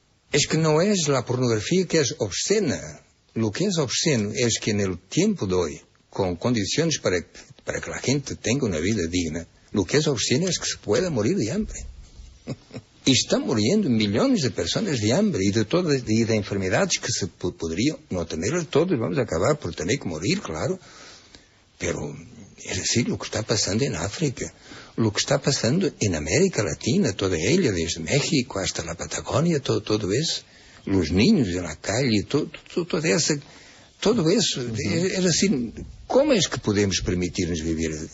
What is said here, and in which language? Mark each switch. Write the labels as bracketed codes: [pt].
[es] Es que no es la pornografía que es obscena. Lo que es obsceno es que en el tiempo de hoy, con condiciones para que la gente tenga una vida digna, lo que es obsceno es que se pueda morir de hambre. [pt] E estão morrendo milhões de pessoas de [es] hambre [pt] e de [es] enfermedades [pt] que se poderiam não ter. Todos vamos acabar por ter que morrer, claro. [es] Pero es decir, lo que está pasando en África, lo que está pasando en América Latina, toda ella, desde México hasta la Patagonia, todo eso, los niños en la calle, todo eso. Es decir, ¿cómo es que podemos permitirnos vivir?